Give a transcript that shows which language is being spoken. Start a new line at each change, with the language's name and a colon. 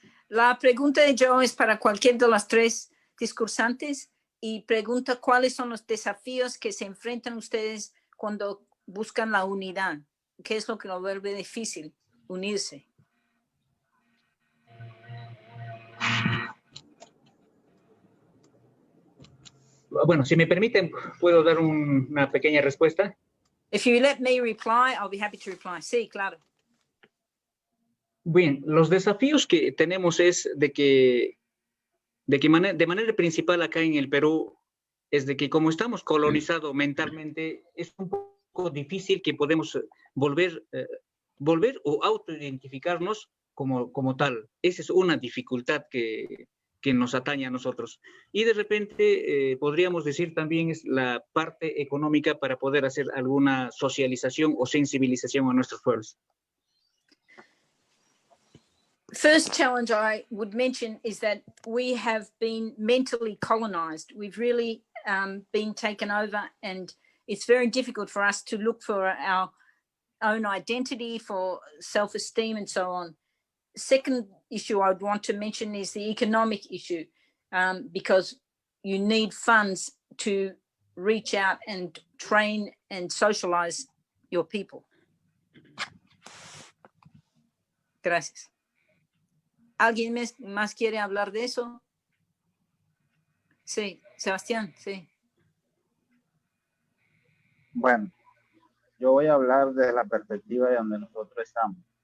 Spanish: La pregunta de Joe es para cualquier de los tres discursantes y pregunta cuáles son los desafíos que se enfrentan ustedes cuando buscan la unidad. ¿Qué es lo que lo vuelve difícil? Unirse. Bueno, si me permiten, puedo dar una pequeña respuesta.
English: If you let me reply, I'll be happy to reply.
Spanish: Sí, claro. Bien, los desafíos que tenemos es de manera principal acá en el Perú es de que como estamos colonizados mentalmente, es un poco difícil que podemos volver o autoidentificarnos como tal. Esa es una dificultad que nos atañe a nosotros. Y de repente podríamos decir también es la parte económica para poder hacer alguna socialización o sensibilización a nuestros pueblos.
English: First challenge I would mention is that we have been mentally colonized. We've really been taken over, and it's very difficult for us to look for our own identity, for self-esteem and so on. Second issue I would want to mention is the economic issue, because you need funds to reach out and train and socialize your people.
Spanish: Gracias. ¿Alguien más quiere hablar de eso? Sí, Sebastián, sí. Bueno, yo voy a hablar desde la perspectiva de donde nosotros estamos.